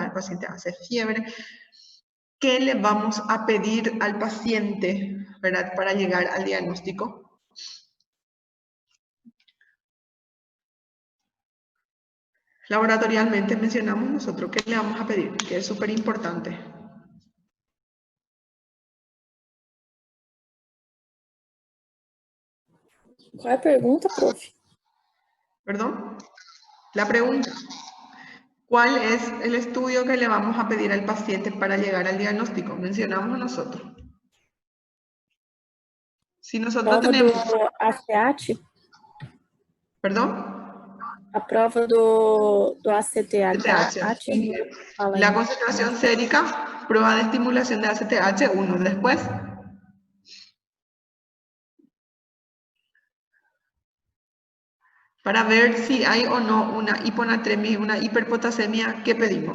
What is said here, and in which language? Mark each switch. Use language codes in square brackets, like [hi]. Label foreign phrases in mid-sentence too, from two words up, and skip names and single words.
[es] El paciente hace fiebre. ¿Qué le vamos a pedir al paciente, ¿verdad? Para llegar al diagnóstico? Laboratorialmente mencionamos nosotros qué le vamos a pedir, que es súper importante. [pt] Qual é a pergunta, prof? [es] ¿Perdón? La pregunta. ¿Cuál es el estudio que le vamos a pedir al paciente para llegar al diagnóstico? Mencionamos nosotros. Si nosotros [pt] Prova [es] tenemos... [pt] do ACAT? [es] ¿Perdón? [pt] A prova do ACTH. [es] ACTH. Muy bien. [pt] Fala [es] La [pt] aí. [es] concentración sérica, prueba de estimulación de ACTH, 1. Después, para ver si hay o no una hiponatremia y una hiperpotasemia, ¿qué pedimos?